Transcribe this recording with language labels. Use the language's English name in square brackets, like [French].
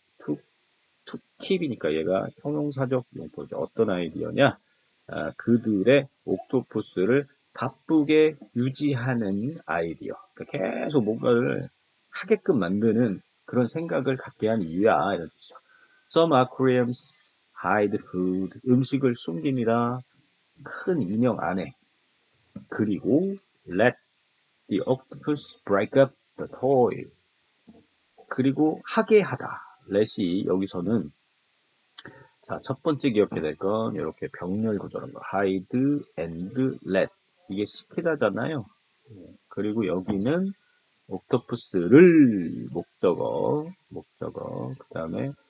[Korean] to keep이니까 얘가 형용사적 용법이죠. 어떤 아이디어냐? 그들의 옥토퍼스를 바쁘게 유지하는 아이디어. 그러니까 계속 뭔가를 하게끔 만드는 그런 생각을 갖게 한 이유야. 이런 뜻이죠. [English] Some aquariums hide food. [Korean] 음식을 숨깁니다. 큰 인형 안에. 그리고 [English] let the octopus break up the toy. [Korean] 그리고 하게 하다. let이 여기서는 자, 첫 번째 기억해야 될 건 이렇게 병렬 구조라는 거. hide and let. 이게 시키다잖아요. 그리고 여기는 옥토퍼스를 목적어, 그 다음에